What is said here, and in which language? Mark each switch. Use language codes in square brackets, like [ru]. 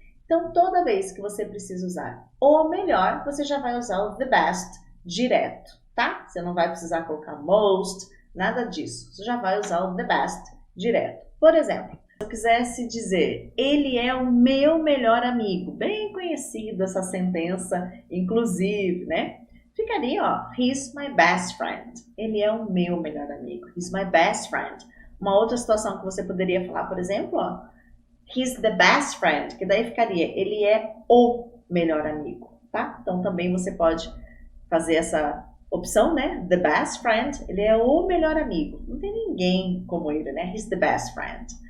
[pt] Então, toda vez que você precisa usar o melhor, você já vai usar o the best direto, tá? Você não vai precisar colocar most, nada disso. Você já vai usar o the best direto. Por exemplo, se eu quisesse dizer, ele é o meu melhor amigo, bem conhecida essa sentença, inclusive, né? Ficaria, ó, [en] he's my best friend. [pt] Ele é o meu melhor amigo. [en] He's my best friend. [pt] Uma outra situação que você poderia falar, por exemplo, ó, [en] he's the best friend, [pt] que daí ficaria, ele é o melhor amigo, tá? Então também você pode fazer essa opção, né? The best friend, ele é o melhor amigo. Não tem ninguém como ele, né? [en] He's the best friend.